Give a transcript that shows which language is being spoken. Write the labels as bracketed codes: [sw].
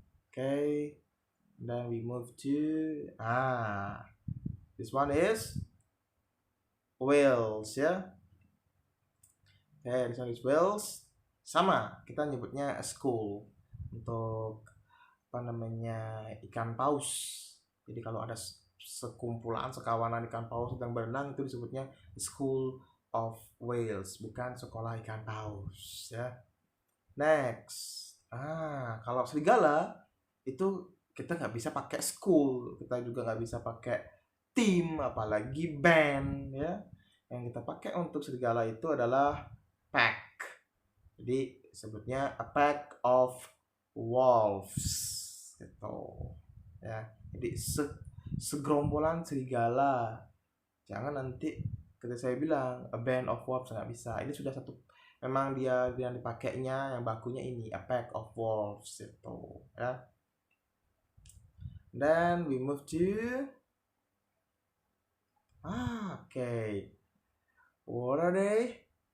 [en] Okay, then we move to this one is whales ya. This one is whales. [id] Sama, kita nyebutnya a school untuk apa namanya ikan paus. Jadi kalau ada sekumpulan, sekawanan ikan paus sedang berenang itu disebutnya school of whales, bukan sekolah ikan paus ya. Next, kalau serigala itu kita nggak bisa pakai school, kita juga nggak bisa pakai tim, apalagi band ya. Yang kita pakai untuk serigala itu adalah pack. Jadi sebutnya [en] a pack of wolves [id] gitu ya. Jadi segerombolan serigala. Jangan nanti ketika saya bilang [en] a band of wolves, [id] nggak bisa. Ini sudah satu, memang dia yang dipakainya yang bakunya ini [en] a pack of wolves [id] itu ya. [en] Then we move to okay, what are they?